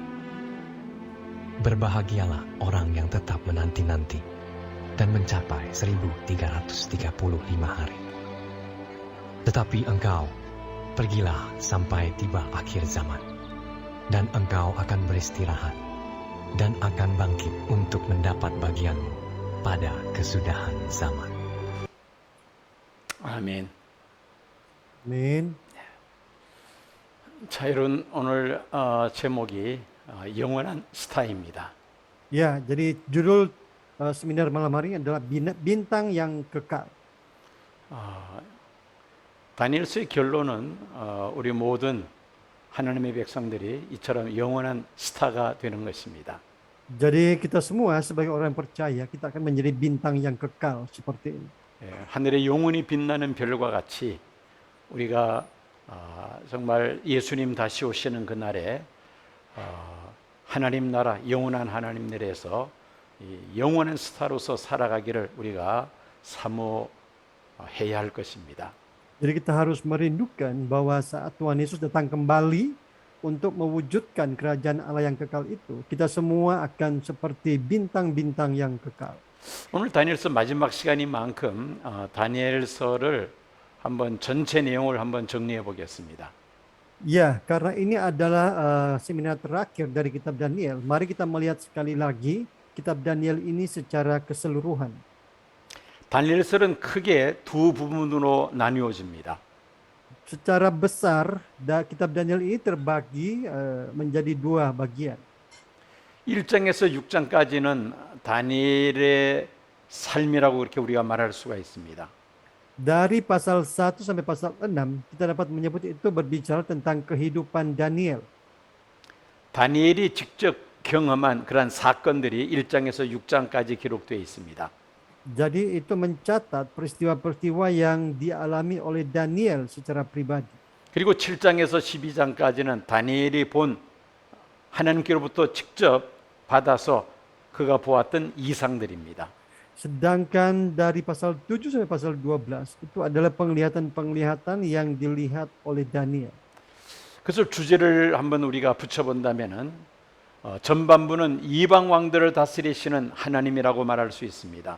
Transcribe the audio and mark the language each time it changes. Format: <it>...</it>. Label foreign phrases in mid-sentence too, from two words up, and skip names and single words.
<id>Berbahagialah orang yang tetap menanti-nanti dan mencapai 1335 hari. Tetapi engkau, pergilah sampai tiba akhir zaman, dan engkau akan beristirahat dan akan bangkit untuk mendapat bagianmu pada kesudahan zaman.</id> <ko>아멘.</ko> <id>Amin.</id> <ko>자, 여러분 오늘 제목이 영원한 스타입니다.</ko> <id>Ya, jadi judul seminar malam hari ini adalah bintang yang kekal.</id> <ko>다니엘서의 결론은 우리 모든 하나님의 백성들이 이처럼 영원한 스타가 되는 것입니다.</ko> <id>Jadi kita semua sebagai orang yang percaya kita akan menjadi bintang yang kekal seperti ini.</id> <ko>하늘에 영원히 빛나는 별과 같이 우리가 정말 예수님 다시 오시는 그날에 하나님 나라, 영원한 하나님 나라에서 영원한 스타로서 살아가기를 우리가 사모해야 할 것입니다.</ko> <id>Jadi kita harus merindukan bahwa saat Tuhan Yesus datang kembali untuk mewujudkan kerajaan Allah yang kekal itu, kita semua akan seperti bintang-bintang yang kekal.</id> <ko>오늘 다니엘서 마지막 시간인 만큼 다니엘서를 한번 전체 내용을 한번 정리해 보겠습니다.</ko> <id>Ya, karena ini adalah seminar terakhir dari kitab Daniel, mari kita melihat sekali lagi kitab Daniel ini secara keseluruhan.</id> <ko>다니엘서는 크게 두 부분으로 나뉘어집니다.</ko> <id>Secara besar, kitab Daniel ini terbagi menjadi dua bagian.</id> <ko>1장에서 6장까지는 다니엘의 삶이라고 그렇게 우리가 말할 수가 있습니다.</ko> <id>Dari pasal 1 sampai pasal 6, kita dapat menyebut itu berbicara tentang kehidupan Daniel.</id> <ko>다니엘이 직접 경험한 그러한 사건들이 1장에서 6장까지 기록되어 있습니다.</ko> <id>Jadi itu mencatat peristiwa-peristiwa yang dialami oleh Daniel secara pribadi.</id> <ko>그리고 7장에서 12장까지는 다니엘이 본 하나님께로부터 직접 받아서 그가 보았던 이상들입니다.</ko> <id>Sedangkan dari pasal 7 sampai pasal 12 itu adalah penglihatan-penglihatan yang dilihat oleh Daniel.</id> <ko>그래서 주제를 한번 우리가 붙여본다면은 전반부는 이방 왕들을 다스리시는 하나님이라고 말할 수 있습니다.</ko>